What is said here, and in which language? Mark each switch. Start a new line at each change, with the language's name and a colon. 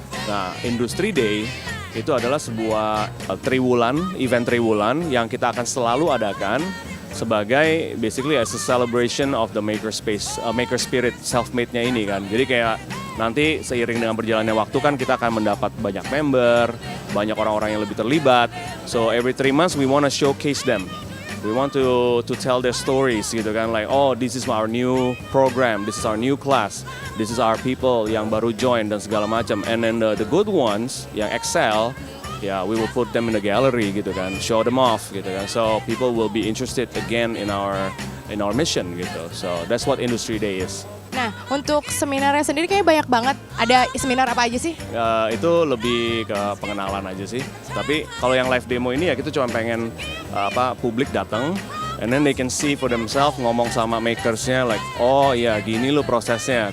Indonesian: Nah, Industry Day itu adalah sebuah event triwulan yang kita akan selalu adakan sebagai
English: basically as a celebration of the makerspace, maker spirit
Indonesian: self-made-nya ini kan. Jadi kayak nanti seiring dengan berjalannya waktu kan kita akan mendapat banyak member, banyak orang-orang yang lebih terlibat.
English: So every 3 months we want to showcase them. We want to tell their stories gitu kan, like oh this is our new program, this is our new class, this is our people
Indonesian: yang baru join dan segala macam.
English: And then the good ones
Indonesian: yang excel,
English: yeah, we will put them in the gallery gitu kan, show them off gitu kan. So people will be interested again in our mission gitu. So that's what Industry Day is.
Indonesian: Nah, untuk seminarnya sendiri kayaknya banyak banget. Ada seminar apa aja sih? Itu lebih ke pengenalan aja sih. Tapi kalau yang live demo ini ya kita cuma pengen publik datang,
English: and then they can see for themselves,
Indonesian: ngomong sama makersnya like, oh iya gini lo prosesnya.